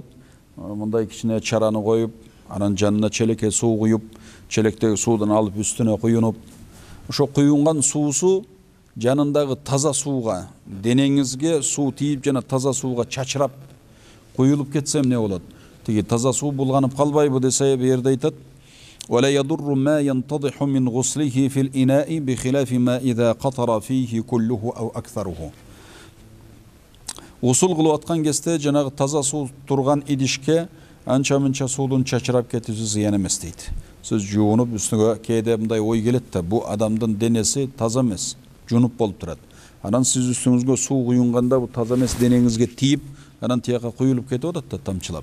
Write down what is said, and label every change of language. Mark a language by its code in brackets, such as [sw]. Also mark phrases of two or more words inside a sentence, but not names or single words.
[ky] Мындай кичине чараны коюп, анан жанына челекке суу куюп, челектеги суудан алып үстүнө куюнуп, ошо куюнган суусу жанындагы таза сууга, денеңизге суу тийип жана таза сууга чачырап куюлуп кетсе эмне болот? Тиги таза суу булганып калбайбы десе бу жерде айтат. [ar] ولا يضر ما ينتضح من غسله في الإناء بخلاف ما إذا قطر فيه كله أو أكثره. [ky] Гусул кылып аткан кезде жанагы таза суу турган идишке анча-мынча суудун чачырап кетүүсү зыян эмес дейт. Сиз жуунуп үстүгө кээде мындай ой келет да, бу адамдын денеси таза эмес, жунуп болуп турат. Анан сиз үстүңүзгө суу куюнганда бу таза эмес денеңизге тийип, анан тияка куюлуп кетип атат да тамчылап.